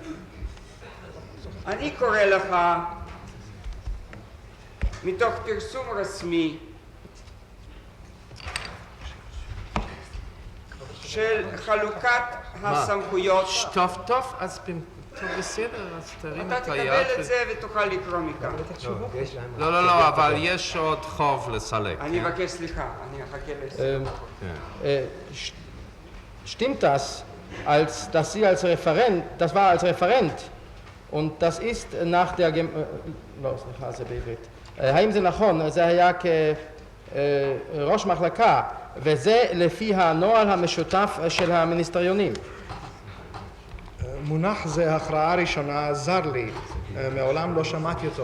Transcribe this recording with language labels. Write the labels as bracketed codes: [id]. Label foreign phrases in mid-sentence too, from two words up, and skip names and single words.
[he] אני קורא לך מתוך פרסום רשמי של חלוקת הסמכויות. טוב, אז בסדר, אז תרים אתה את היד. תקבל את זה ותוכל לקרוא מכאן. לא, אבל יש עוד חוב לסלק. אני מבקש סליחה, אני אחכה לסדר. [de] Stimmt das, dass Sie als Referent, das war als Referent und das ist nach der [he] האם זה נכון, זה היה כראש מחלקה וזה לפי הנוהל המשותף של המיניסטריונים? מונח זה הכרעה ראשונה זר לי, מעולם לא שמעתי אותו.